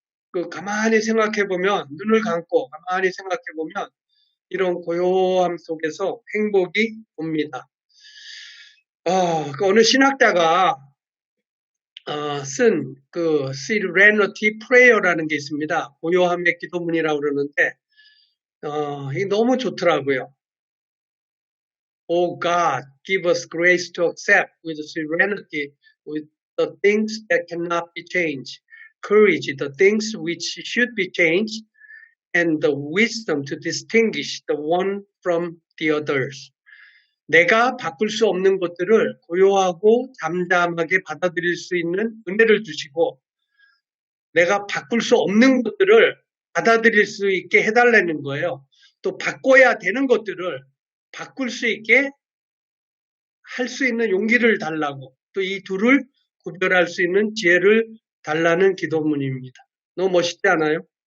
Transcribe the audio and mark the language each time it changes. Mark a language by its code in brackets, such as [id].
[ko] 그 가만히 생각해 보면 눈을 감고 가만히 생각해 보면 이런 고요함 속에서 행복이 옵니다. 그 어느 신학자가 쓴 그 Serenity Prayer라는 게 있습니다. 고요함의 기도문이라고 그러는데 이게 너무 좋더라고요. [en] Oh God, give us grace to accept with serenity with the things that cannot be changed, courage, the things which should be changed, and the wisdom to distinguish the one from the others. [ko] 내가 바꿀 수 없는 것들을 고요하고 잠잠하게 받아들일 수 있는 은혜를 주시고 내가 바꿀 수 없는 것들을 받아들일 수 있게 해달라는 거예요. 또 바꿔야 되는 것들을 바꿀 수 있게 할 수 있는 용기를 달라고 또 이 둘을 구별할 수 있는 지혜를 달라는 기도문입니다. 너무 멋있지 않아요?